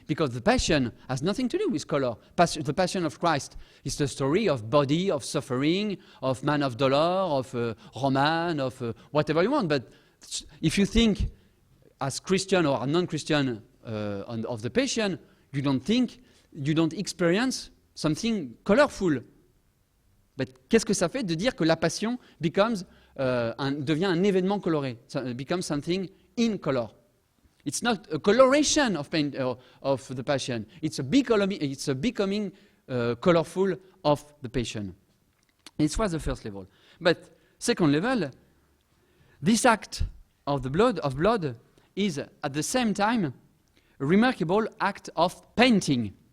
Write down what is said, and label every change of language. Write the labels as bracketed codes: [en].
[en] Because the passion has nothing to do with color. The passion of Christ is the story of body, of suffering, of man of dolor, of Roman, of whatever you want. But if you think as Christian or non-Christian of the patient, you don't experience something colorful. [fr] But qu'est-ce que ça fait de dire que la passion devient un événement coloré, [en] becomes something in color? It's not a coloration of the passion. It's a becoming colorful of the passion. This was the first level. But second level, this act of the blood is at the same time a remarkable act of painting.